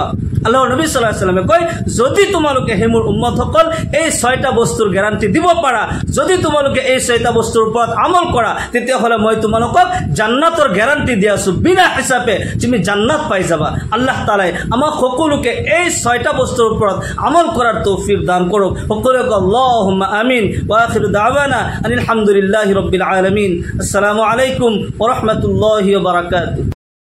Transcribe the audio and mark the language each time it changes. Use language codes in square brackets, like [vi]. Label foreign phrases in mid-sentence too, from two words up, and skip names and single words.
[as] আল্লাহৰ নবী [ar] صلى الله عليه وسلم [as] কয় যদি তোমালোকে হে মোৰ উম্মতসকল এই 6টা বস্তুৰ গ্যাৰান্টি দিব পাৰা, যদি তোমালোকে এই 6টা বস্তুৰ ওপৰত আমল কৰা, তেতিয়াহ'লে মই তোমালোকক জান্নাতৰ গ্যাৰান্টি দি আছো, বিনা হিচাপে তুমি জান্নাত পাই যাবা। আল্লাহ তাআলাই আমাক সকলোকে এই 6টা বস্তুৰ ওপৰত আমল কৰাৰ তৌফিক দান কৰক। সকলোকে [ar] اللهم آمين. وآخر دعوانا أن الحمد لله رب العالمين. السلام عليكم ورحمة الله وبركاته.